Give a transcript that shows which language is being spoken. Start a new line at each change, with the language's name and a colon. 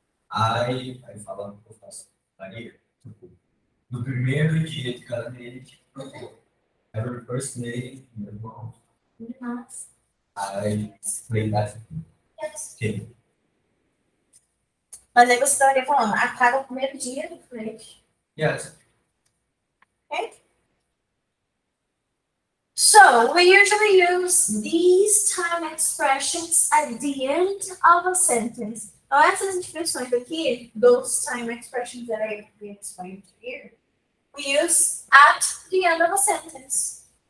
Portuguese: Aí falando que eu faço varia. Tipo, no primeiro dia de cada mês.
English: Every first day in a month. Yes. I explain that. Okay.
Portuguese: Mas aí você estaria falando, a cada primeiro dia do mês.
English: Yes. Okay? So we usually use these time expressions at the end of a sentence.
Portuguese: Então, essas expressões aqui,
English: those time expressions that I explained here, we use at the end of a sentence.